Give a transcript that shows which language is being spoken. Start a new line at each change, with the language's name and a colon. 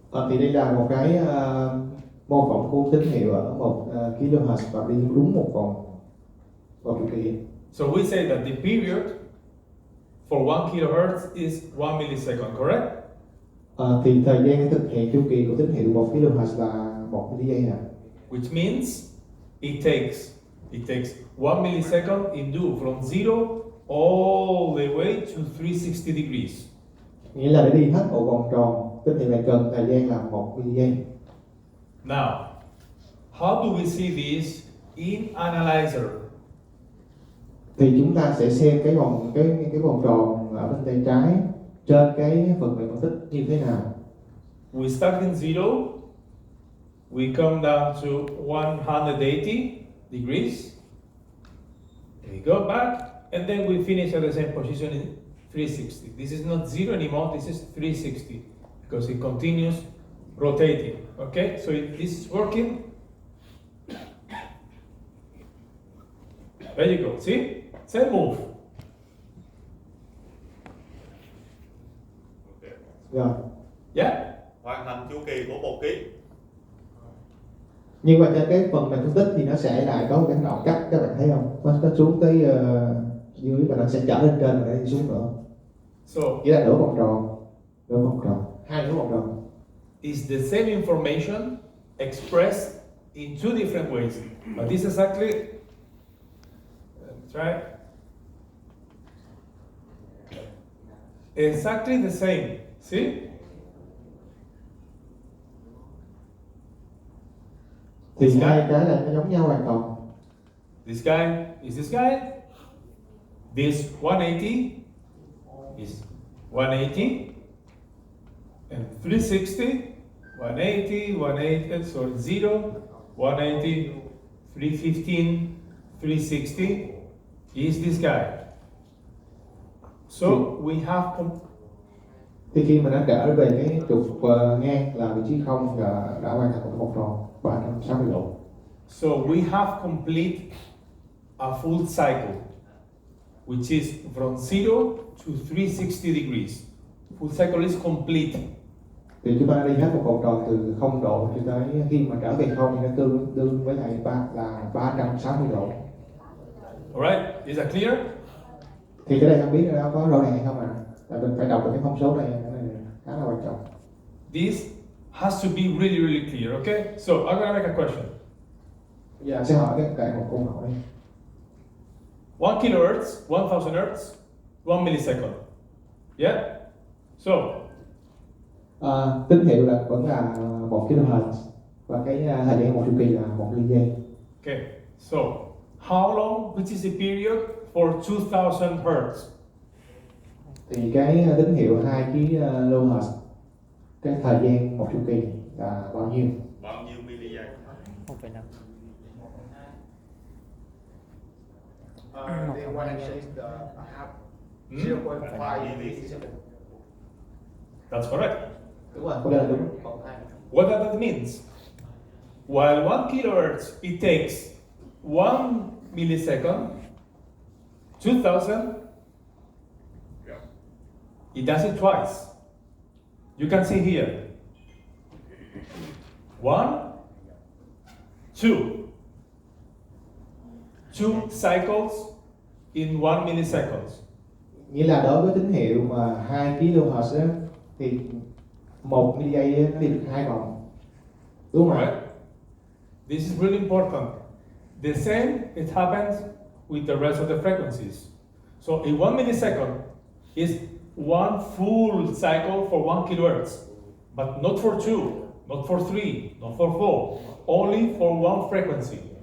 Vietnamese: Thì đây là một cái mô phỏng khu tín hiệu ở 1 kHz và đi đúng một vòng chu kỳ.
English: So we say that the period for 1 kilohertz is 1 millisecond, correct?
Vietnamese: Thì thời gian thực hiện chu kỳ của tín hiệu 1 kHz là 1 giây ạ.
English: Which means it takes 1 millisecond in do from 0 all the way to 360 degrees.
Vietnamese: Nghĩa là để đi hết một vòng tròn tín hiệu này cần thời gian là 1 giây.
English: Now, how do we see this in analyzer?
Vietnamese: Thì chúng ta sẽ xem cái vòng tròn ở bên tay trái trên cái phần mềm phân tích như thế nào.
English: We start in 0, we come down to 180 degrees, we go back, and then we finish at the same position in 360. This is not 0 anymore, this is 360, because it continues rotating, okay? So if this is working, there you go, see? Same move.
Vietnamese: Rồi.
English: Yeah?
Vietnamese: Hoàn thành chu kỳ của một ký. Nhưng mà trên cái phần mềm phân tích thì nó sẽ lại có một cái đoạn cắt, các bạn thấy không? Nó xuống tới dưới và nó sẽ trở lên trên và nó đi xuống nữa.
English: So
Vietnamese: Nghĩa là nửa vòng tròn, hai nửa vòng tròn.
English: is the same information expressed in two different ways. But this is exactly, try, exactly the same. See?
Vietnamese: Thì hai cái này nó giống nhau hoàn toàn.
English: This guy is this guy. This 180 is 180 and 360, 180, 180, sorry, 0, 180, 315, 360 is this guy. So we have
Vietnamese: thì khi mình đã trở về cái trục ngang là vị trí 0 và đã hoàn thành một vòng tròn 360 độ.
English: So we have complete a full cycle, which is from 0 to 360 degrees. Full cycle is complete.
Vietnamese: Thì chúng ta đã đi hết một vòng tròn từ 0 độ cho tới khi mà trở về 0 thì nó tương đương với lại là 360 độ.
English: Alright, is that clear?
Vietnamese: Thì cái đây không biết nó có rõ ràng hay không ạ? Tại mình phải đọc được cái thông số này, cái này khá là quan trọng.
English: This has to be really, really clear, okay? So I'm gonna make a question.
Vietnamese: Bây giờ anh sẽ hỏi các bạn một câu hỏi.
English: 1 kilohertz, 1000 hertz, 1 millisecond. Yeah? So,
Vietnamese: Tín hiệu là vẫn là 1 kHz và cái thời gian một chu kỳ là 1 giây.
English: okay, so how long, which is the period for 2000 hertz?
Vietnamese: Thì cái tín hiệu 2 kHz, cái thời gian một chu kỳ là bao nhiêu? Bao nhiêu mili giây? 1,5.
English: The one answer is the half, Hmm? 0.5 millisecond. That's correct.
Vietnamese: Đúng rồi, câu trả lời đúng.
English: What that means? While 1 kilohertz, it takes 1 millisecond, 2000, it does it twice. You can see here. 1, 2. 2 cycles in 1 millisecond.
Vietnamese: Nghĩa là đối với tín hiệu mà 2 kHz á, thì 1 giây nó đi được 2 vòng. Đúng không ạ?
English: Right? This is really important. The same it happens with the rest of the frequencies. So in 1 millisecond is one full cycle for 1 kilohertz, but not for 2, not for 3, not for 4, only for one frequency.